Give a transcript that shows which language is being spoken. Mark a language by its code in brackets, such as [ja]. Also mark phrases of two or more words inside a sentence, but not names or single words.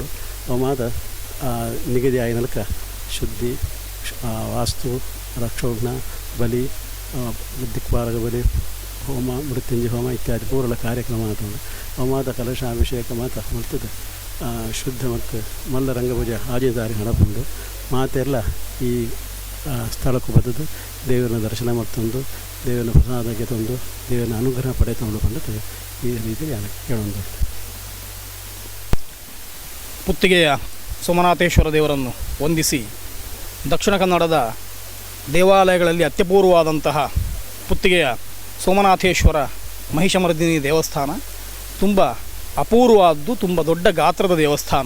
[tcy] ಅವು ಮಾದ ನಿಗದಿ ಆಗಿ ನಲ್ಕ ಶುದ್ಧಿ, ವಾಸ್ತು, ರಕ್ಷೋಘ್ನ ಬಲಿ, ದಿಕ್ಪಾಲಕ ಬಲಿ, ಹೋಮ, ಮೃತ್ಯುಂಜಯ ಹೋಮ ಇತ್ಯಾದಿ ಪೂರ್ಣ ಕಾರ್ಯಕ್ರಮ ಉಂಟು. ಅವು ಮಾದ ಕಲಶಾಭಿಷೇಕ ಮಾತ ಮಲ್ತದೆ ಶುದ್ಧ ಮತ್ತು ಮಲ್ಲ ರಂಗಪೂಜೆ 5 ತಾರೀಕು ನಡಪುಂಡು. [kn] ಮಾತೆಲ್ಲ ಈ ಸ್ಥಳಕ್ಕೂ ಬದ್ದದು ದೇವರನ್ನ ದರ್ಶನ ಮಾಡ್ತಂದು ದೇವರನ್ನ ಪ್ರಸಾದಕ್ಕೆ ತಂದು ದೇವರನ್ನ ಅನುಗ್ರಹ ಪಡೆದುಕೊಂಡು ಬಂದು ಈ ರೀತಿ ಕೇಳೊಂದು. ಪುತ್ತಿಗೆಯ ಸೋಮನಾಥೇಶ್ವರ ದೇವರನ್ನು ವಂದಿಸಿ ದಕ್ಷಿಣ ಕನ್ನಡದ ದೇವಾಲಯಗಳಲ್ಲಿ ಅತ್ಯಪೂರ್ವವಾದಂತಹ ಪುತ್ತಿಗೆಯ ಸೋಮನಾಥೇಶ್ವರ ಮಹಿಷಮರ್ದಿನಿ ದೇವಸ್ಥಾನ ತುಂಬ ಅಪೂರ್ವವಾದ್ದು, ತುಂಬ ದೊಡ್ಡ ಗಾತ್ರದ ದೇವಸ್ಥಾನ.